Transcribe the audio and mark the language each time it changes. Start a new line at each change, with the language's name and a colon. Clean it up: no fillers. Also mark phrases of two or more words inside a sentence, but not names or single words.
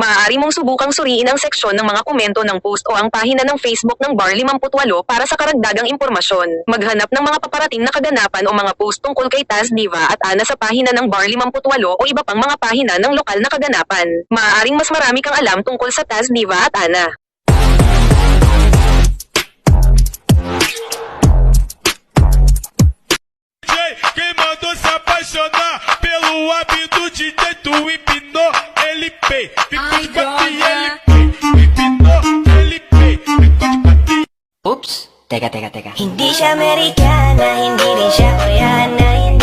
Filipino: Maaari mong subukang suriin ang seksyon ng mga komento ng post o ang pahina ng Facebook ng Bar 58 para sa karagdagang impormasyon. Maghanap ng mga paparating na kaganapan o mga post tungkol kay Taz Diva at Ana sa pahina ng Bar 58 o iba pang mga pahina ng lokal na kaganapan. Maaaring mas marami kang alam tungkol sa Taz Diva at Ana.
Portuguese: Quem mandou se apaixonar pelo hábito de dentro empinou, ele pei, ficou de quatro e ele pei, empinou, ele pei, ficou de quatro e
Filipino: Oops! Teka. Hindi siya Amerikana, hindi rin siya Koreana.